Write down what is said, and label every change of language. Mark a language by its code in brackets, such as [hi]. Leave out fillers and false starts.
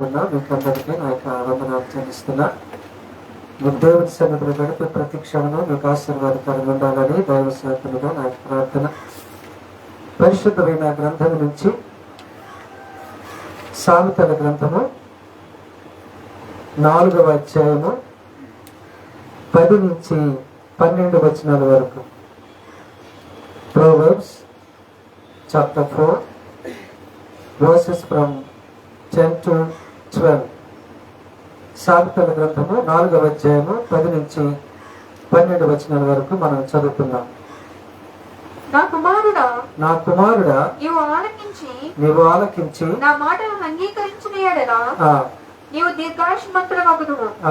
[te] మీకందరికీ నా యొక్క వందనాలు చెల్లిస్తున్నా. మీ దేవుడి సన్నిధిలో గడిపే ప్రతి క్షణము మీకు ఆశీర్వాదకరంగా ఉండాలని దైవ సేవకులుగా నా యొక్క ప్రార్థన. పరిశుద్ధమైన గ్రంథం నుంచి సామెతల గ్రంథము 4వ అధ్యాయము 10 నుంచి 12 వచనాల వరకు. [en] Proverbs chapter 4 verses from 10 to 12. [te] సామెతల గ్రంథము 4వ అధ్యాయము 10 నుంచి 12 వచనాల వరకు మనం చదువుతున్నాం. నా కుమారుడా, నీవు ఆలకించి నా మాటలను అంగీకరించిన యెడల నీవు దీర్ఘాయుష్మంతుడవగుదువు.